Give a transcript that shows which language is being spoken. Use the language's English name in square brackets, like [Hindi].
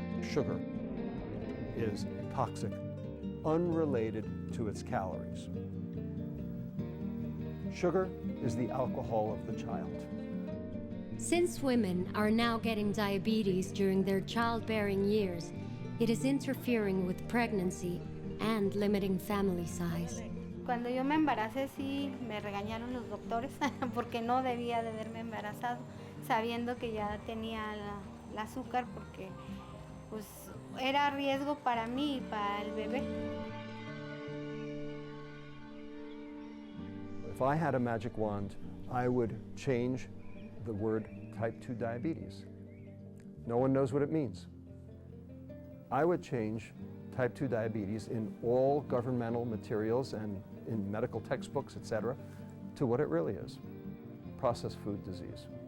[English] Sugar is toxic, unrelated to its calories. Sugar is the alcohol of the child. Since women are now getting diabetes during their childbearing years, it is interfering with pregnancy and limiting family size. [Spanish] Cuando yo me embaracé sí me regañaron los doctores porque no debía de haberme embarazado, sabiendo que ya tenía el azúcar porque pues era riesgo para mí y para el bebé. [English] If I had a magic wand, I would change the word type 2 diabetes. No one knows what it means. I would change type 2 diabetes in all governmental materials and in medical textbooks, etc., to what it really is, processed food disease.